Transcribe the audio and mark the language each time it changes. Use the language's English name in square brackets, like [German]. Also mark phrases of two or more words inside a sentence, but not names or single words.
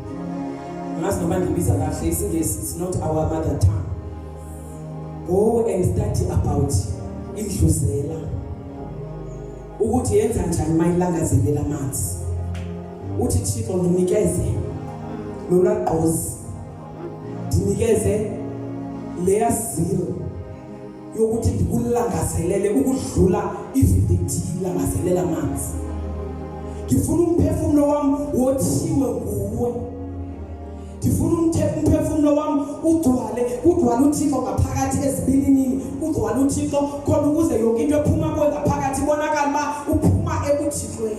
[English] It's not our mother tongue. Go and study about indluzela. [Xhosa] Ukuthi yenza njani mayilangazelela amanzi. Uthi Thixo nginikeze lolaqozi. Ndinikeze leya zero yokuthi ndikulangazelele ukudlula [English] even the [Xhosa] D langazelela amanzi. Ndifuna umphefumulo wami wothiwe nguwe. Ndifuna umphefumulo wami ugcwale uThixo ngaphakathi ezibilinini, ugcwale uThixo khona ukuze yonke into ephuma kuwe ngaphakathi ibonakala uba uphuma ebuthixweni.